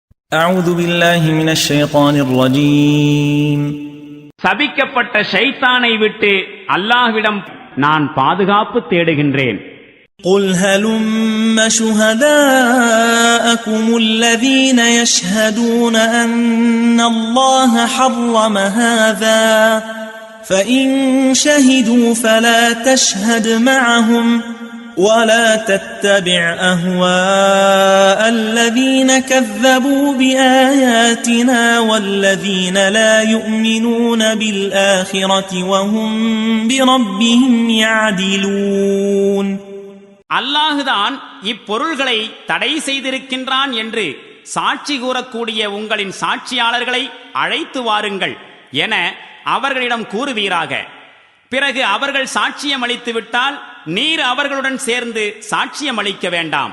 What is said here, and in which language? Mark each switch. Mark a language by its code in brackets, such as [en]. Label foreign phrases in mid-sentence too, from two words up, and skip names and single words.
[ar] أعوذ بالله من الشيطان الرجيم. [ta] சபிக்கப்பட்ட ஷைத்தானை விட்டு அல்லாஹ்விடம் நான் பாதுகாப்பு தேடுகின்றேன். [ar] قل هلم شهداءكم الذين يشهدون أن الله حرم هذا فإن شهدوا فلا تشهد معهم ولا تتبع أهواء الذين كذبوا بآياتنا والذين لا يؤمنون بالآخرة وهم بربهم يعدلون. [ta] அல்லாஹுதான் இப்பொருள்களை தடை செய்திருக்கின்றான் என்று சாட்சி கூறக்கூடிய உங்களின் சாட்சியாளர்களை அழைத்து வாருங்கள் என அவர்களிடம் கூறுவீராக. பிறகு அவர்கள் சாட்சியம் அளித்து விட்டால் நீர் அவர்களுடன் சேர்ந்து சாட்சியம் அளிக்க வேண்டாம்.